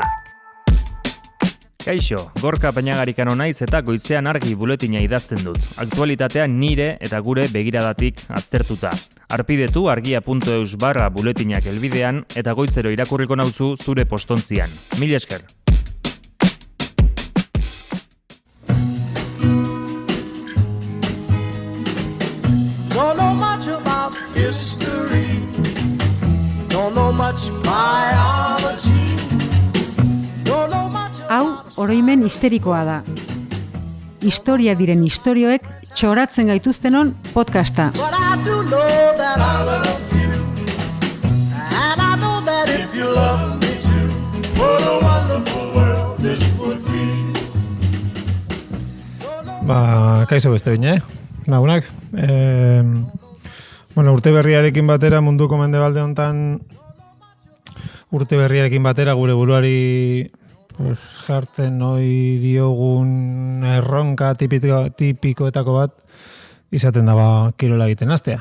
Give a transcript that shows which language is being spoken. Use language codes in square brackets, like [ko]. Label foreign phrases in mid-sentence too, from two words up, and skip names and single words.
[eu] Kaixo, Gorka Peñagarikano naiz eta goizean argi buletina idazten dut. Aktualitatea nire eta gure begiradatik aztertuta. Arpidetu argia.eus/buletinak helbidean eta goizero irakurriko nauzu zure postontzian. Mil esker. [en] Don't know much about history. Don't know much biology. Don't know much. [eu] Hau, oroimen histerikoa da. Historia diren istorioek txoratzen gaituztenon podcasta. [en] But I do know that I love you. And I know that if you love me too, what a wonderful world this would be. [eu] Kaixo beste bine, lagunak. Urte berriarekin batera munduko mendebalde hontan gure buruari jartzen ohi diogun erronka tipikoetako bat izaten da kirola egiten hastea.